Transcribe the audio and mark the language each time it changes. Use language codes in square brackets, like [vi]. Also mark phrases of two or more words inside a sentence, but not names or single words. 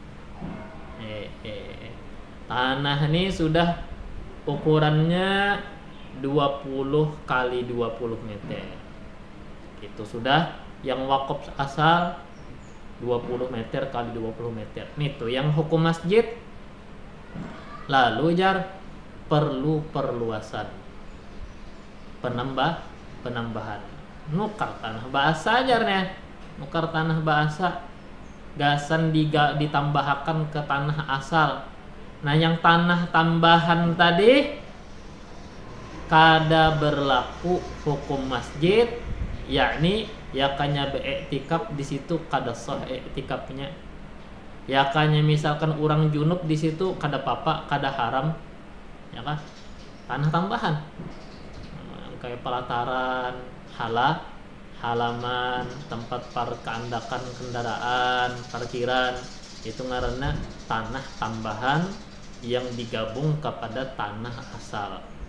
[bjn] Tanah ini sudah ukurannya 20 kali 20 meter. Itu sudah yang wakaf asal 20 meter kali 20 meter. Nih tuh yang hukum masjid. Lalu jar perlu perluasan, penambahan. Nukar tanah bahasa jarnya. Nukar tanah bahasa gasan ditambahkan ke tanah asal. Nah, yang tanah tambahan tadi kada berlaku hukum masjid, yakni yakanya beiktikaf di situ kada sah iktikafnya. Yakanya misalkan orang junub di situ kada papa, kada haram, ya kan? Tanah tambahan. Kayak pelataran, halaman, tempat keandakan kendaraan, parkiran, itu ngaranna tanah tambahan yang digabung kepada tanah asal.